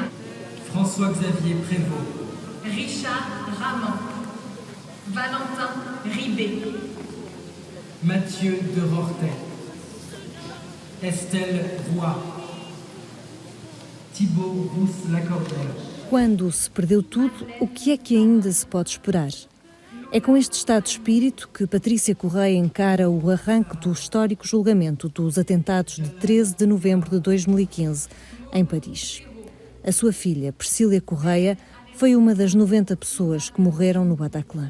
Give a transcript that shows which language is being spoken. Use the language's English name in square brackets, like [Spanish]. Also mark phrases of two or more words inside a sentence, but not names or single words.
[Portuguese] François-Xavier Prévost, Richard Ramon, Valentin Ribé, Mathieu de Rortet, Estelle Roy, Thibaut Rousse-Lacordelle. Quando se perdeu tudo, o que é que ainda se pode esperar? É com este estado de espírito que Patrícia Correia encara o arranque do histórico julgamento dos atentados de 13 de novembro de 2015, em Paris. A sua filha, Priscila Correia, foi uma das 90 pessoas que morreram no Bataclan.